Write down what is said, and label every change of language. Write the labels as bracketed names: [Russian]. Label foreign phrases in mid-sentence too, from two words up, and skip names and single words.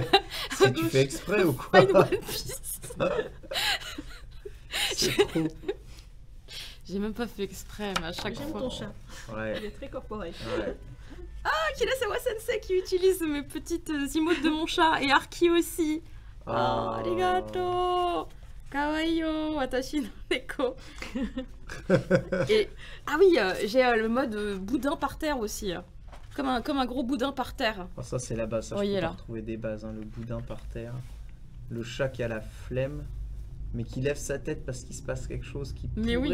[French] Si tu fais exprès ou quoi Pas une One Piece. C'est trop. J'ai même pas fait exprès, mais à chaque J'aime fois. ton chat. Il Ouais, est très corporate. ouais. Akira Sawa Sensei qui utilise mes petites emotes de mon chat et Arki aussi. Ah, arigato. [Japanese] かわいいよ、私の猫. [French] Et ah oui, j'ai le mode boudin par terre aussi. Comme un gros boudin par terre. Oh, ça, c'est la base. Ça, Oui, je peux là. pas retrouver des bases. Hein. Le boudin par terre. Le chat qui a la flemme, mais qui lève sa tête parce qu'il se passe quelque chose qui Mais oui.